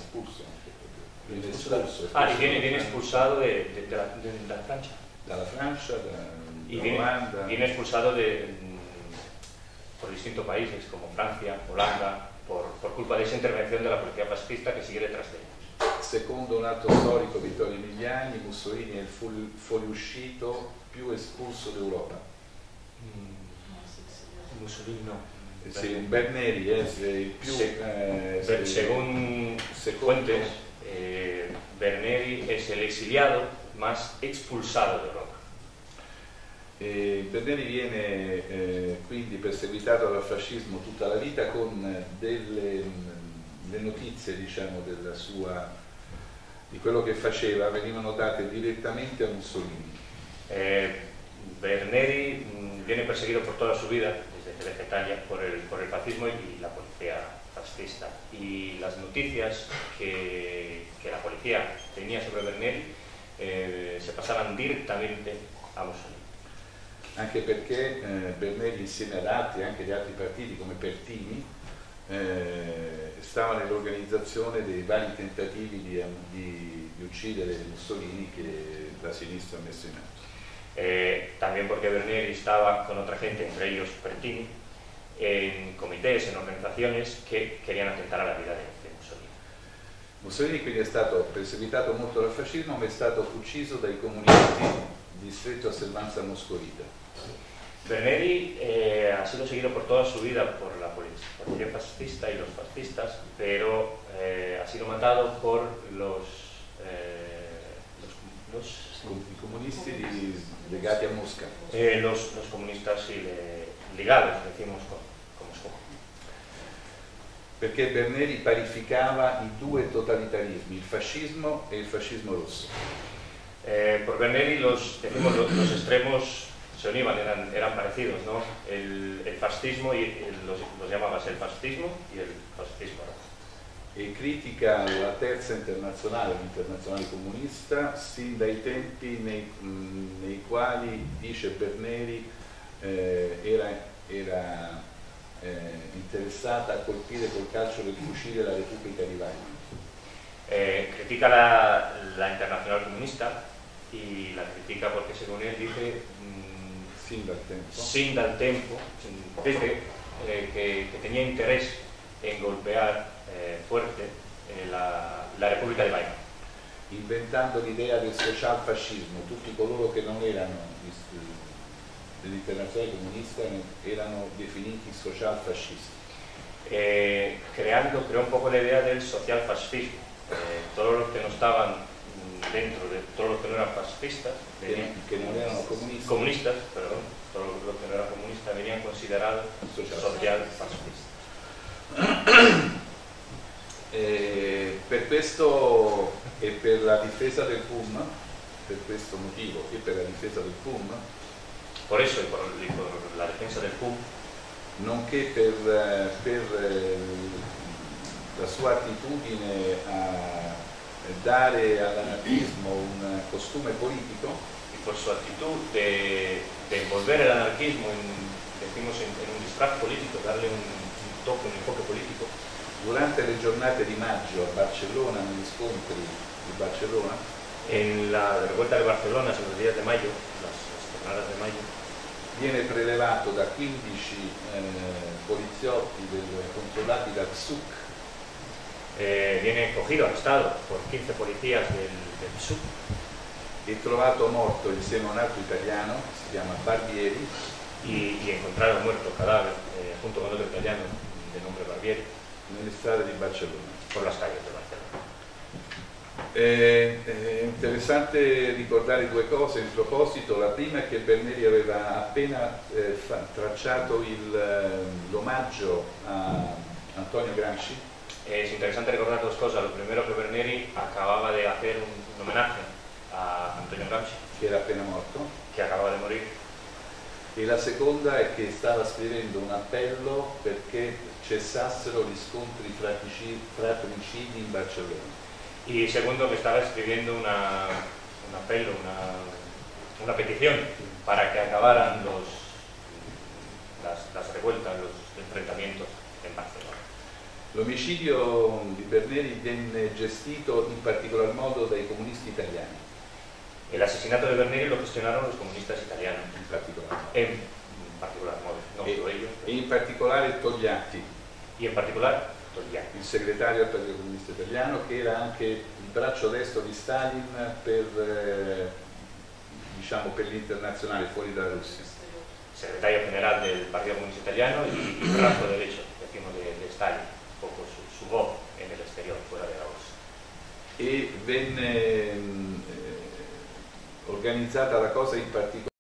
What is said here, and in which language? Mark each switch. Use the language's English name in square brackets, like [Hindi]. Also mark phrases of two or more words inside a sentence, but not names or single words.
[Spanish] Viene expulsado de la Francia. [Italian] Dalla Francia, [Spanish] y viene expulsado por distintos países como Francia, Holanda, por culpa de esa intervención de la policía fascista que sigue detrás de él. [Italian] Secondo un altro storico, Vittorio Emiliani, Mussolini è il fuoriuscito più espulso d'Europa. [Spanish] Mussolini no. [Italian] Sì, Berneri è il più... [Spanish] según fuentes, Berneri es el exiliado más expulsado de Europa. [Italian] Berneri viene quindi perseguitato dal fascismo tutta la vita con le notizie, diciamo, di quello che faceva venivano date direttamente a Mussolini. [Spanish] Berneri viene perseguido por toda su vida, desde que deja Italia, por el fascismo y la policía fascista. Y las noticias que la policía tenía sobre Berneri se pasaban direttamente a Mussolini. [Italian] Anche perché Berneri, insieme ad altri, anche di altri partiti come Pertini, stava nell'organizzazione dei vari tentativi di uccidere Mussolini che la sinistra ha messo in atto. [Spanish] También porque Berneri estaba con otra gente, entre ellos Pertini, en comités, en organizaciones que querían atentar a la vida de Mussolini. [Italian] Mussolini quindi è stato perseguitato molto dal fascismo, ma è stato ucciso dai comunisti di stretta osservanza moscovita. [Spanish] Berneri ha sido seguido por toda su vida por la policía fascista y los fascistas, pero ha sido matado por los [Italian] comunisti legati a Mosca. [Spanish] Los comunistas ligados, decimos, con Moscú. [Italian] Perché Berneri parificava i due totalitarismi, il fascismo e il fascismo rosso. [Spanish] Por Berneri los extremos se unían, eran parecidos, ¿no? El fascismo los llamabas el fascismo y el fascismo rosso. [Italian] E critica la terza internazionale, l'internazionale comunista, sin dai tempi nei quali, dice Berneri, era interessata a colpire col calcio del fucile la Repubblica di Weimar. [Spanish] Critica la internacional comunista y la critica porque, según él, dice [Italian] sin dal tempo, [Spanish] desde que tenía interés en golpear fuerte la Repubblica di Weimar. [Italian] Inventando l'idea del socialfascismo, tutti coloro che non erano dell'internazionale comunista erano definiti socialfascisti. [Spanish] Creó un poco la idea del socialfascismo. Todos los que no estaban dentro de todos los que no eran fascistas, que no eran comunistas, perdón, todos los que no eran comunistas venían considerados socialfascistas. [Italian] Per questo e per la difesa del PUM, per questo motivo e per la difesa del PUM, [Spanish] por eso y por la defensa del PUM, [Italian] nonché per la sua attitudine a dare all'anarchismo un costume politico, [Spanish] y por su actitud de envolver el anarquismo en un disfraz político, darle un toque, un enfoque político. [Italian] Durante le giornate di maggio a Barcellona, negli scontri di Barcellona, [Spanish] en la revuelta de Barcelona, en los días de mayo, las jornadas de mayo, [Italian] viene prelevato da 15 poliziotti controllati dal PSUK [Spanish] viene cogido, arrestado por 15 policías del SUB. [Italian] E trovato morto insieme a un altro italiano, si chiama Barbieri, [Spanish] y encontrado muerto cadáver junto con otro italiano de nombre Barbieri [Italian] nelle strade di Barcellona. [Spanish] por las calles de Barcelona. [Italian] È interessante ricordare due cose in proposito. La prima è che Berneri aveva appena tracciato l'omaggio a Antonio Gramsci. [Spanish] Es interesante recordar dos cosas. Lo primero, que Berneri acababa de hacer un homenaje a Antonio Gramsci, [Italian] che era appena morto, [Spanish] que acababa de morir. [Italian] e la seconda è che stava scrivendo un appello perché cessassero gli scontri fratricidi in Barcellona. [Spanish] Y segundo, que estaba escribiendo un apelo, una petición para que acabaran las revueltas, los enfrentamientos en Barcelona. [Italian] L'omicidio di Berneri venne gestito in particolar modo dai comunisti italiani. [Spanish] El asesinato de Berneri lo gestionaron los comunistas italianos, [Italian] In particolar modo. [Spanish] en particular modo, no solo ellos, [Italian] E in particolare Togliatti, [Spanish] y en particular Togliatti, [Italian] il segretario del Partito Comunista Italiano, che era anche il braccio destro di Stalin per l'internazionale fuori dalla Russia. [Spanish] secretario general del Partido Comunista Italiano y brazo derecho, decimos, de Stalin, un poco su voz en el exterior, fuera de la Rusia. [Italian] E venne organizzata la cosa in particolare